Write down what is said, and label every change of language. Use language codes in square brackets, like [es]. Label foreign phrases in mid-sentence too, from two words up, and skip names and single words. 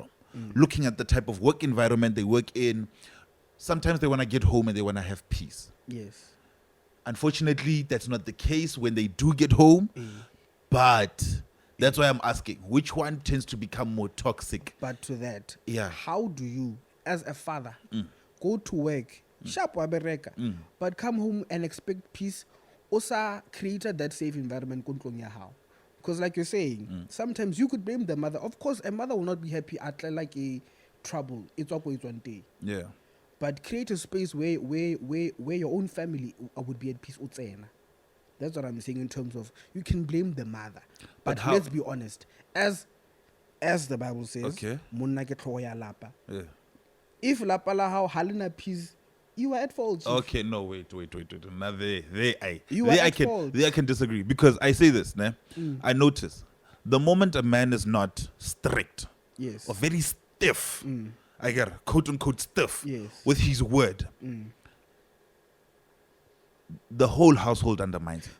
[en] Looking at the type of work environment they work in, sometimes they want to get home and they want to have peace. Yes. Unfortunately, that's not the case when they do get home. But That's why I'm asking, which one tends to become more toxic? But to that, Yeah. how do you, as a father, go to work, sharp [st] wa bereka, [en] but come home and expect peace? Also created that safe environment [st] kuntlong ya hao. [en] Because like you're saying, sometimes you could blame the mother. Of course, a mother will not be happy at like a trouble. It's one day. Yeah. But create a space where your own family would be at peace. That's what I'm saying in terms of you can blame the mother. But how- let's be honest. As the Bible says, Okay. [st] "Monna ke tlhogo ya lapa." [en] Yeah. If [st] lapa la hao halina [en] peace, you are at fault. Chief. Okay, no, wait. Now You there are I at can fault. there I can disagree because I say this, ne? I notice the moment a man is not strict Yes. or very stiff, I get quote unquote stiff Yes. with his word, the whole household undermines it.